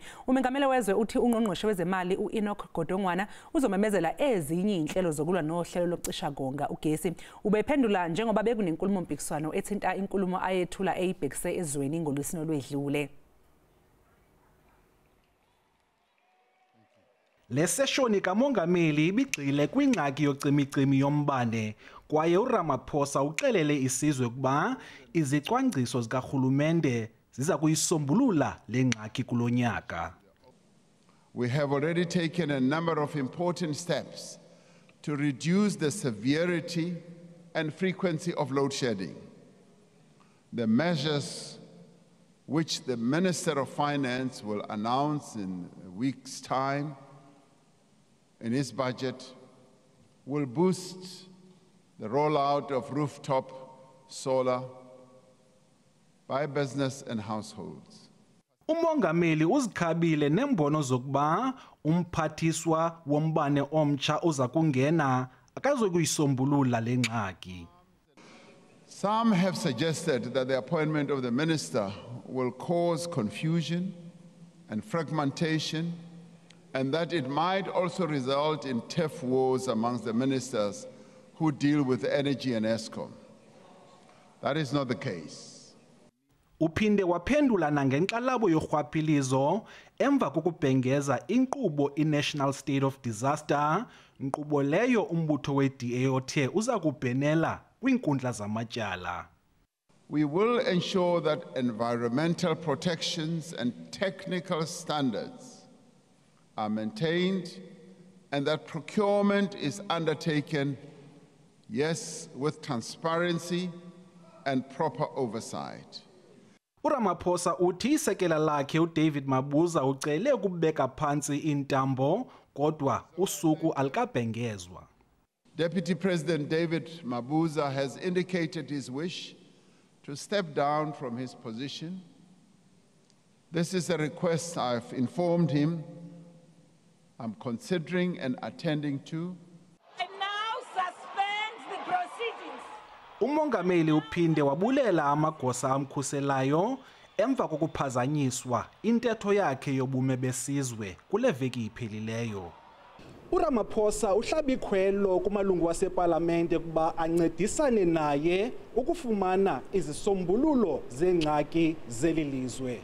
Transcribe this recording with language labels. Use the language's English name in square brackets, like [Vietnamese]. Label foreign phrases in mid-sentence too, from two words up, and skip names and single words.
[Zulu] Umengameli wezwe uthi ungqongqoshe wezemali uEnoch Godongwana uzomemezela ezinye inhlelo zokulwa nohlelo lokucisha konga ugesi. Ubephendula njengoba bekunenkulumo mpikiswano ethinta inkulumo ayethula eyibhekise ezweni ngoLwesine olwedlule. [Xhosa] Le seshoni kamongameli ibigxile kwingxaki yocimicimi yombane kwaye uRamaphosa uxelele isizwe ukuba izicwangciso zikarhulumente ziza kuyisombulula le ngxaki kulonyaka. [English] We have already taken a number of important steps to reduce the severity and frequency of load shedding. The measures which the Minister of Finance will announce in a week's time in his budget will boost the rollout of rooftop solar by business and households. [Xhosa] Umongameli uzikhabile nembono zokuba umphathiswa wombane omtsha oza kungena akazokuyisombulula le ngxaki. [English] Some have suggested that the appointment of the minister will cause confusion and fragmentation, and that it might also result in turf wars amongst the ministers who deal with energy and Eskom. That is not the case. [Xhosa] Uphinde waphendula nangenxalabo yorhwaphilizo emva kokubhengeza inkqubo iNational State of Disaster, nkqubo leyo umbutho we-DA othe uza kubhenela kwiinkundla zamatyala. [English] We will ensure that environmental protections and technical standards are maintained and that procurement is undertaken, yes, with transparency and proper oversight. [Zulu] uRamaphosa uthi isekela lakhe uDavid Mabuza ucele ukubeka phansi intambo kodwa usuku alikabhengezwa. [English] Deputy President David Mabuza has indicated his wish to step down from his position. This is a request I've informed him I'm considering and attending to. I now suspend the proceedings. [Xhosa] Umongameli uphinde wabulela amagosa amkhuselayo emva kokuphazanyiswa intetho yakhe yobume besizwe kule veki iphelileyo. uRamaphosa uhlaba ikhwelo kumalungu wasepalamente kuba ancedisane naye ukufumana izisombululo zengxaki zelilizwe.